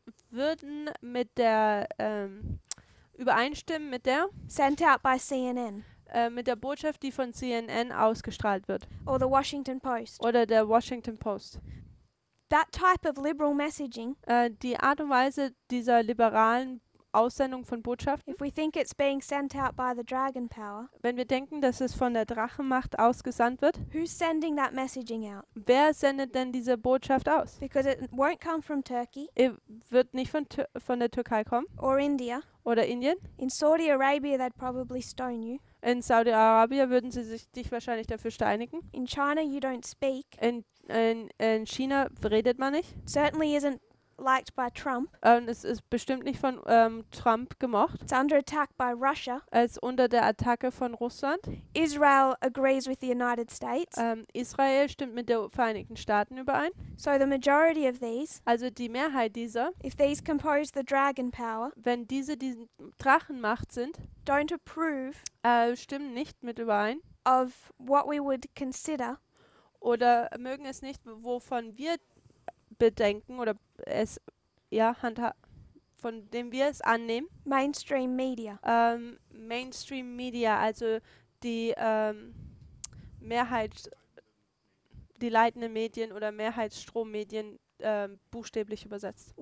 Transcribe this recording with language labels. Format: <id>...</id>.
<de>würden mit der übereinstimmen</de> <en>sent out by CNN</en> <de>mit der Botschaft, die von CNN ausgestrahlt wird</de> <en>or the Washington Post.</en> <de>oder der Washington Post.</de> <en>That type of liberal messaging,</en> <de>Die Art und Weise dieser liberalen Aussendung von Botschaften,</de> <en>if we think it's being sent out by the dragon power,</en> <de>wenn wir denken, dass es von der Drachenmacht ausgesandt wird,</de> <en>who's sending that messaging out?</en> <de>wer sendet denn diese Botschaft aus?</de> <en>Because it won't come from Turkey</en> <de>Wird nicht von der Türkei kommen</de> <en>or India.</en> <de>oder Indien.</de> <en>In Saudi Arabia, they'd probably stone you.</en> <de>In Saudi-Arabien würden sie dich wahrscheinlich dafür steinigen.</de> <en>In China, you don't speak.</en> <de>In China redet man nicht.</de> <en>Certainly isn't liked by Trump.</en> <de>Es ist bestimmt nicht von Trump gemocht.</de> <en>It's under attack by Russia.</en> <de>Es ist unter der Attacke von Russland.</de> <en>Israel agrees with the United States.</en> <de>Israel stimmt mit den Vereinigten Staaten überein.</de> <en>So the majority of these,</en> <de>Also die Mehrheit dieser,</de> <en>if these compose the dragon power,</en> <de>wenn diese Drachenmacht sind,</de> <en>don't approve</en> <de>stimmen nicht mit überein</de> <en>of what we would consider</en> <de>oder mögen es nicht, wovon wir bedenken oder es von dem wir es annehmen.</de> <en>mainstream media.</en> <de>Mainstream Media, also die Mehrheit, die leitenden Medien oder Mehrheitsstrommedien buchstäblich übersetzt.</de>